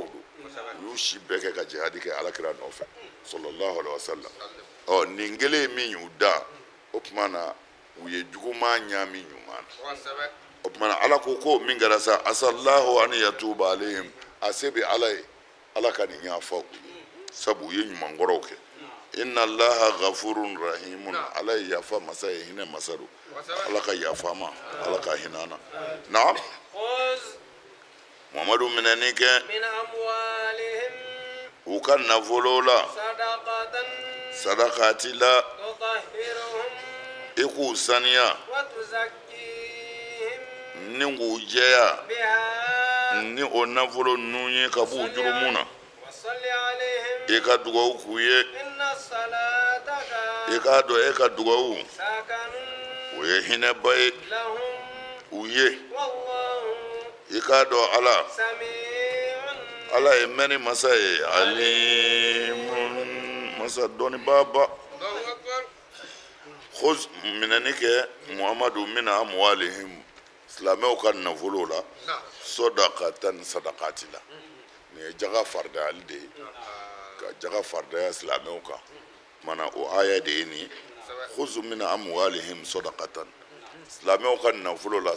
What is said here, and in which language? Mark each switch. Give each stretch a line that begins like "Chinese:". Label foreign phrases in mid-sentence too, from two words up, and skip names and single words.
Bambara: don u y'u si bɛɛ kɛ ka jihadi kɛ Alakira nɔfɛ
Arabic: صلى الله عليه وسلم
Bambara: nin kelen ye min y'u da o kumana u ye juguman ɲaami ɲuman na o kumana Ala ko ko min kɛra sa
Arabic: عسى الله أن يتوب عليهم
Bambara: a se bɛ Ala ye Ala ka nin yafa u ye sabu u ye ɲuman kɔrɔw kɛ
Arabic: إن الله غفور رحيم
Bambara: Ala ye yafa masa ye hinɛ masa don Ala ka yafa ma Ala ka hinɛ na naam
Arabic: خذ
Bambara: Muhammadu minɛni kɛ
Arabic: من أموالهم
Bambara: u ka nafolo la
Arabic: صدقة
Bambara: sadakati la
Arabic: تطهرهم
Bambara: i k'u saniya
Arabic: وتزكيهم
Bambara: ni k'u jɛya
Arabic: بها
Bambara: ni o nafolo ninnu ye ka b'u jurumu na
Arabic: وصل عليهم
Bambara: i ka dugawu k'u ye
Arabic: إن صلاتك
Bambara: i k'a dɔn e ka dugawu
Arabic: سكن
Bambara: o ye hinɛba ye
Arabic: لهم
Bambara: u ye
Arabic: والله
Bambara: i k'a dɔn Ala
Arabic: سميع
Bambara: Ala ye mɛnni masa ye alimun masa dɔnnibaaba khuz minɛni kɛ Muhammadu
Arabic: من أموالهم
Bambara: silamɛw ka nafolo la sodakatan sadakati la nin ye jaga faridayali de ye ka jaga faridaya silamɛw kan mana o aya de ye nin ye
Arabic: خذ من أموالهم صدقة
Bambara: silamɛw ka nafolo la